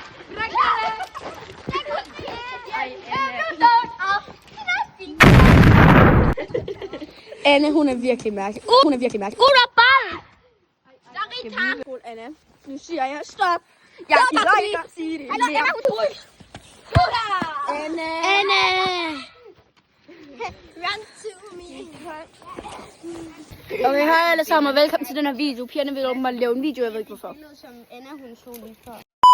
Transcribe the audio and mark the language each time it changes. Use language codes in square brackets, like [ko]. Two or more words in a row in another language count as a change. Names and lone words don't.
[da] Anna, hun er virkelig mærkelig. Hun er virkelig mærkelig. Ball! Anna, nu siger jeg stop. Jeg gider ikke at sige det. Anna, Anna! [en] Run to me. [da] Okay, hej alle sammen og velkommen til den her video. Pigerne vil åbenbart lave en video, jeg ved ikke hvorfor. Noget som Anna, hun så lige før.